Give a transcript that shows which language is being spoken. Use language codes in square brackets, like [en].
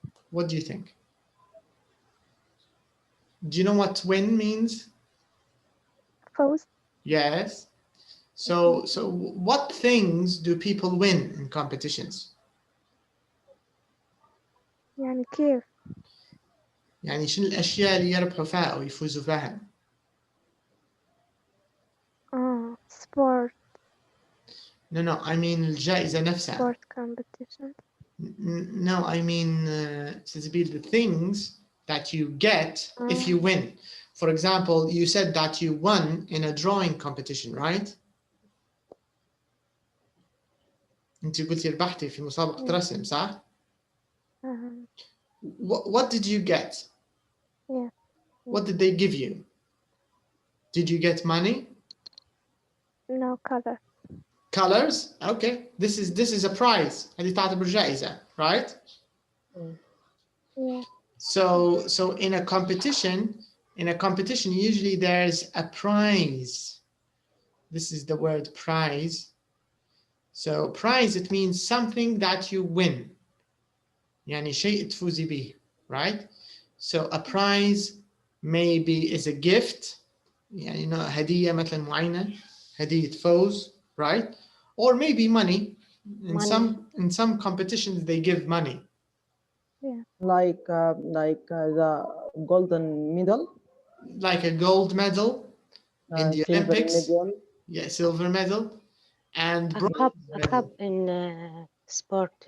[en] What do you think? Do you know what win means? Fawz. Yes. So what things do people win in competitions? [ar] يعني كيف؟ يعني شنو الأشياء اللي يربحوا فيها أو يفوزوا فيها؟ [en] sport. No, I mean [ar] الجائزة نفسها. [en] Sport competition. No, I mean, the things that you get if you win. For example, you said that you won in a drawing competition, right? [ar] انت قلتي ربحتي في مسابقة رسم صح؟ [en] What did you get? Yeah. What did they give you? Did you get money? No color. Colors? Okay. This is a prize. [ar] هذه تعتبر جائزة, right? [en] Yeah. So in a competition usually there's a prize. This is the word prize. So prize, it means something that you win. [ar] يعني شيء تفوزي به, right? [en] So a prize maybe is a gift. [ar] يعني هدية مثلا معينة, هدية فوز, right? [en] Or maybe money. In some competitions they give money. Yeah. Like the golden medal. Like a gold medal in the Olympics. Medal. Yeah, silver medal. And a cup in sport.